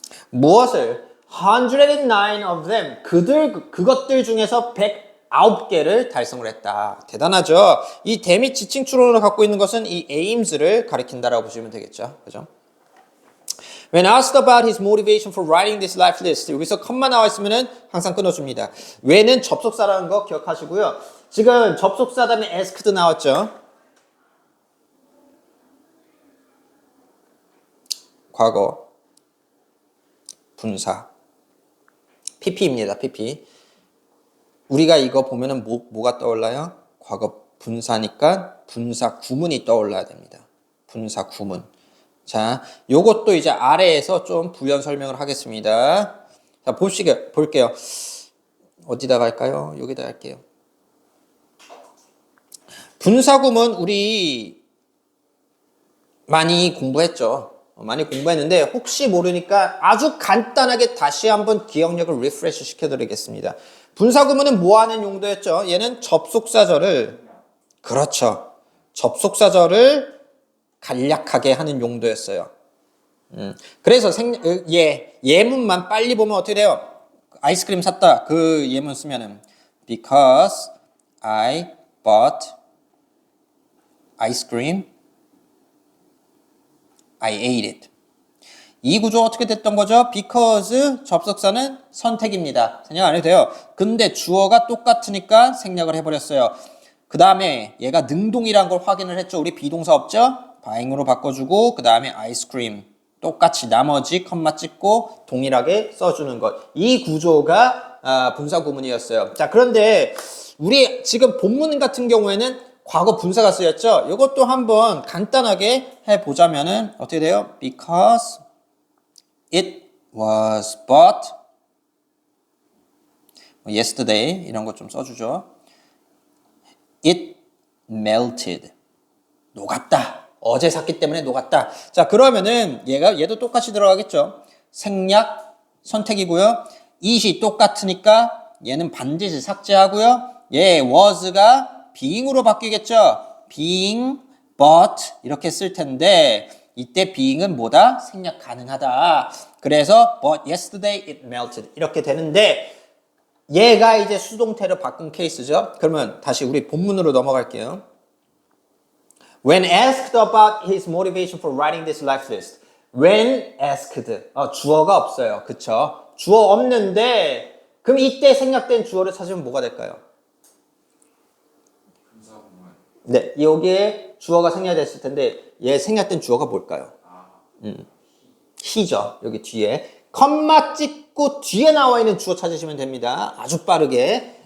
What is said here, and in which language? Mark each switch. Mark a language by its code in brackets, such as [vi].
[ko] 무엇을? [en] 109 of them. [ko] 그것들 중에서 109개를 달성을 했다. 대단하죠? 이 대미 지칭 추론을 갖고 있는 것은 이 aims를 가리킨다라고 보시면 되겠죠. 그죠? [en] When asked about his motivation for writing this life list, [ko] 여기서 컴마 나와 있으면은 항상 끊어줍니다. when은 접속사라는 거 기억하시고요. 지금 접속사 다음에 asked 나왔죠. 과거, 분사, pp입니다. pp. 우리가 이거 보면은 뭐가 떠올라요? 과거 분사니까 분사 구문이 떠올라야 됩니다. 분사 구문. 자, 요것도 이제 아래에서 좀 부연 설명을 하겠습니다. 자, 볼게요. 어디다 갈까요? 여기다 할게요. 분사구문 우리 많이 공부했죠. 많이 공부했는데 혹시 모르니까 아주 간단하게 다시 한번 기억력을 리프레시 시켜드리겠습니다. 분사구문은 뭐 하는 용도였죠? 얘는 접속사절을, 그렇죠. 접속사절을 간략하게 하는 용도였어요. 그래서 예문만 빨리 보면 어떻게 돼요? 아이스크림 샀다. 그 예문 쓰면은 [en] because I bought ice cream, I ate it. [ko] 이 구조 어떻게 됐던 거죠? because 접속사는 선택입니다. 생략 안 해도 돼요. 근데 주어가 똑같으니까 생략을 해버렸어요. 그 다음에 얘가 능동이란 걸 확인을 했죠. 우리 비동사 없죠? buying으로 바꿔주고 그 다음에 아이스크림 똑같이 나머지 컴마 찍고 동일하게 써주는 것. 이 구조가 분사 구문이었어요. 자, 그런데 우리 지금 본문 같은 경우에는 과거 분사가 쓰였죠. 이것도 한번 간단하게 해보자면은 어떻게 돼요? [en] Because it was bought yesterday [ko] 이런 거 좀 써주죠. [en] It melted. [ko] 녹았다. 어제 샀기 때문에 녹았다. 자, 그러면은 얘도 똑같이 들어가겠죠. 생략 선택이고요. it이 똑같으니까 얘는 반드시 삭제하고요. 얘 was가 being으로 바뀌겠죠. being, but 이렇게 쓸 텐데 이때 being은 뭐다? 생략 가능하다. 그래서 [en] but yesterday it melted [ko] 이렇게 되는데 얘가 이제 수동태로 바꾼 케이스죠. 그러면 다시 우리 본문으로 넘어갈게요. [en] When asked about his motivation for writing this life list. When asked. [ko] 주어가 없어요. 그쵸? 주어 없는데 그럼 이때 생략된 주어를 찾으면 뭐가 될까요? 네, 여기에 주어가 생략됐을 텐데 얘 생략된 주어가 뭘까요? he죠. 여기 뒤에 컴마 찍고 뒤에 나와 있는 주어 찾으시면 됩니다. 아주 빠르게.